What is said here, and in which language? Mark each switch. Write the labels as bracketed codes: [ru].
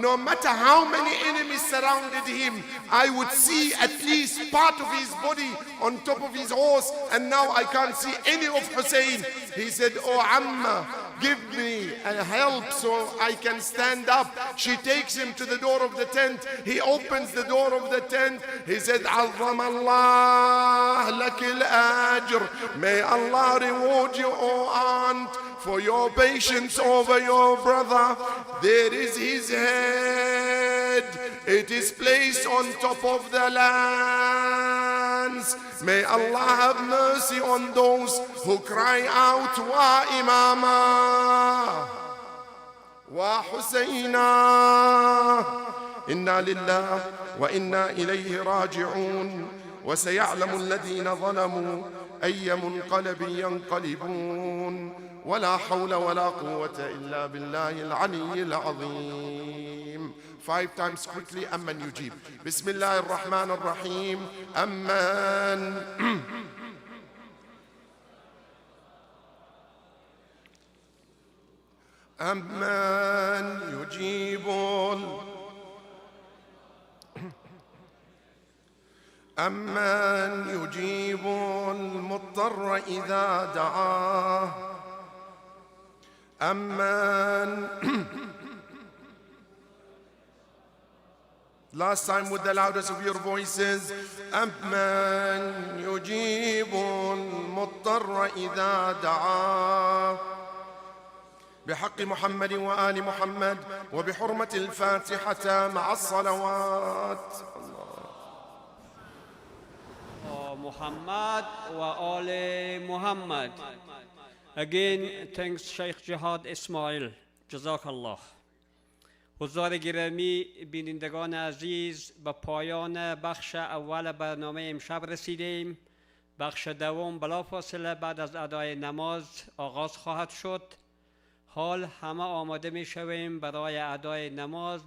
[en] No matter how many enemies surrounded him, I would see at least part of his body on top of his horse, and now I can't see any of Hussein. He said, oh Amma, give me a help so I can stand up. She takes him to the door of the tent. He opens the door of the tent. He said, [ar] عظم الله لك الأجر. [en] May Allah reward you, O aunt, for your patience over your brother. There is his head. It is placed on top of the lands. May Allah have mercy on those who cry out, Wa Imama, Wa Husayna. [ar] Inna lillah wa inna ilayhi raji'un. وسيعلم الذين ظلموا أي منقلب ينقلبون ولا حول ولا قوة إلا بالله العلي العظيم. [en] 5 times quickly. [ar] أمن يجيب. بسم الله الرحمن الرحيم. أمن أمن يجيب أمن يجيب المضطر إذا دعاه أمن [en] Last time with the loudest of your voices. [ar] أمن يجيب المضطر إذا دعاه بحق محمد وآل محمد وبحرمة الفاتحة مع الصلوات. Muhammad wa Ali Muhammad. [en] Again, thanks Sheikh Jehad Ismail. [ar] Jazakallah. [fa] حضار گرامی، بینندگان عزیز، به پایان بخش اول برنامه امشب رسیدیم. بخش دوم بلافاصله بعد از ادای نماز آغاز خواهد شد. حال همه آماده می شویم برای ادای نماز.